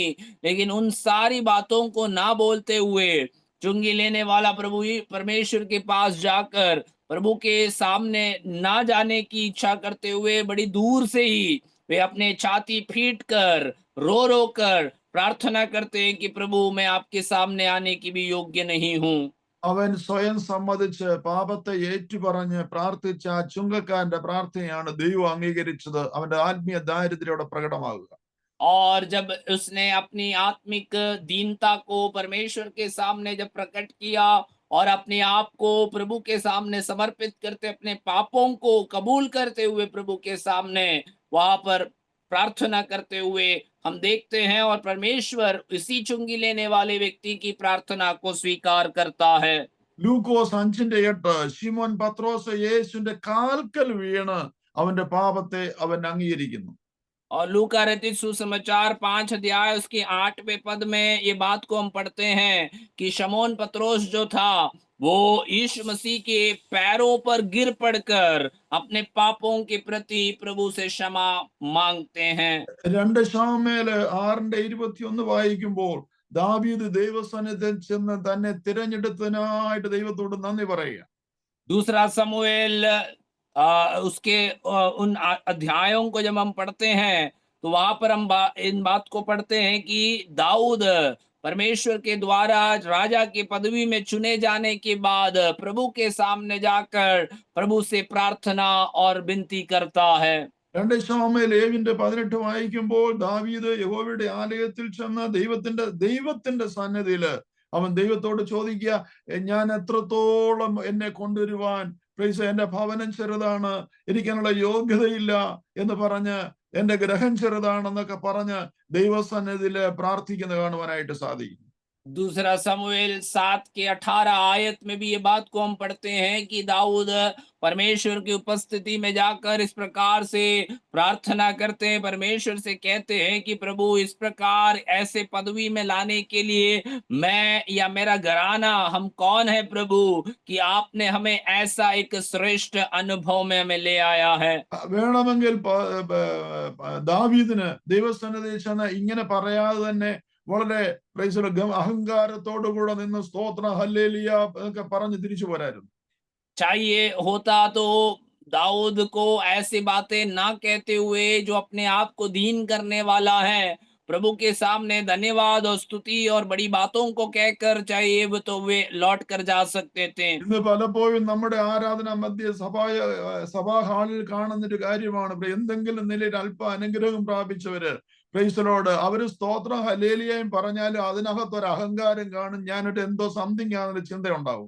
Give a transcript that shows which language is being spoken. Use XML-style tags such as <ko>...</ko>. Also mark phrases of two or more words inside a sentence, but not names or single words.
<hi>लेकिन उन सारी बातों को ना बोलते हुए चुंगी लेने वाला प्रभु परमेश्वर के पास जाकर प्रभु के सामने ना जाने की इच्छा करते हुए बड़ी दूर से ही वे अपने छाती पीट कर रो रो कर प्रार्थना करते हैं कि प्रभु मैं आपके सामने आने की भी योग्य नहीं हूँ।</hi> <ml>അവൻ സ്വയം സമ്മതിച്ച് പാപത്തെ ഏറ്റുപറഞ്ഞ് പ്രാർത്ഥിച്ച ആ ചുങ്കക്കാരന്റെ പ്രാർത്ഥനയാണ് ദൈവം അംഗീകരിച്ചത്. അവന്റെ ആത്മീയ ദാരിദ്ര്യോടെ പ്രകടമാകുക.</ml> <hi>और जब उसने अपनी आत्मिक दीनता को परमेश्वर के सामने जब प्रकट किया और अपने आप को प्रभु के सामने समर्पित करते, अपने पापों को कबूल करते हुए प्रभु के सामने वहां पर प्रार्थना करते हुए हम देखते हैं, और परमेश्वर इसी चुंगी लेने वाले व्यक्ति की प्रार्थना को स्वीकार करता है।</hi> <ml>ലൂക്കോസ് 5:8 ശിമോൻ പത്രോസ് യേശുവിന്റെ കാൽക്കൽ വീണ് അവന്റെ പാപത്തെ അവൻ അംഗീകരിക്കുന്നു.</ml> <hi>और लूका रचित सुसमाचार 5 अध्याय उसके 8वें पद में ये बात को हम पढ़ते हैं कि शमौन पत्रोस जो था वो यीशु मसीह के पैरों पर गिर पड़कर अपने पापों के प्रति प्रभु से क्षमा मांगते हैं।</hi> <ml>2 ശമൂവേൽ 6:21 വായിക്കുമ്പോൾ ദാവീദ് ദൈവസന്നിധിയിൽ ചെന്ന് തന്നെ തിരഞ്ഞെടുത്തതിനായിട്ട് ദൈവത്തോട് നന്ദി പറയുക.</ml> <hi>दूसरा समूएल उसके उन अध्यायों को जब हम पढ़ते हैं, तो वहां पर हम इन बात को पढ़ते हैं कि दाऊद परमेश्वर के द्वारा राजा की पदवी में चुने जाने के बाद प्रभु के सामने जाकर प्रभु से प्रार्थना और विनती करता है।</hi> <ml>2 ശമൂവേൽ 7:18 വായിക്കുമ്പോൾ ദാവീദ് യഹോവയുടെ ആലയത്തിൽ ചെന്ന് ദൈവത്തിന്റെ സന്നിധിയില് അവൻ ദൈവത്തോട് ചോദിക്കുക, ഞാൻ എത്രത്തോളം എന്നെ കൊണ്ടുവരുവാൻ എന്റെ ഭവനം ചെറുതാണ്, എനിക്കതിനുള്ള യോഗ്യതയില്ല എന്ന് പറഞ്ഞ്, എന്റെ ഗ്രഹം ചെറുതാണെന്നൊക്കെ പറഞ്ഞ് ദൈവസന്നിധിയില് പ്രാർത്ഥിക്കുന്നത് കാണുവാനായിട്ട് സാധിക്കും.</ml> <hi>दूसरा समूएल 7 के 18 आयत में भी ये बात को हम पढ़ते हैं कि दाऊद परमेश्वर की उपस्थिति में जाकर इस प्रकार से प्रार्थना करते हैं, परमेश्वर से कहते हैं कि प्रभु इस प्रकार ऐसे पदवी में लाने के लिए मैं या मेरा घराना हम कौन है प्रभु, कि आपने हमें ऐसा एक श्रेष्ठ अनुभव में हमें ले आया है।</hi> <ml>വേണമെങ്കിൽ ദാവീദിന് ദൈവസന്നിധിയിൽ ചെന്ന് ഇങ്ങനെ പറയാതെ തന്നെ വളരെ അഹങ്കാരത്തോടു കൂടെ നിന്ന് സ്തോത്ര ഹല്ലേലൂയ എന്നൊക്കെ പറഞ്ഞ് തിരിച്ചു പോരായിരുന്നു.</ml> <hi>चाहिए होता तो दाऊद को ऐसी बातें ना कहते हुए, जो अपने आप को दीन करने वाला है, प्रभु के सामने धन्यवाद और स्तुति और बड़ी बातों को कहकर चाहिए वो तो वे लौट कर जा सकते थे।</hi> <ml>ഇന്ന് പലപ്പോഴും നമ്മുടെ ആരാധന മധ്യ സഭാ ഹാളിൽ കാണുന്ന ഒരു കാര്യമാണ്, എന്തെങ്കിലും നിലയിൽ അല്പ അനുഗ്രഹം പ്രാപിച്ചവര് പ്രൈസലോട് അവര് സ്തോത്രം ഹല്ലേലൂയയും പറഞ്ഞാലും അതിനകത്ത് ഒരു അഹങ്കാരം കാണും, ഞാനിട്ട് എന്തോ സംതിങ് ആണെന്നൊരു ചിന്ത ഉണ്ടാവും.</ml>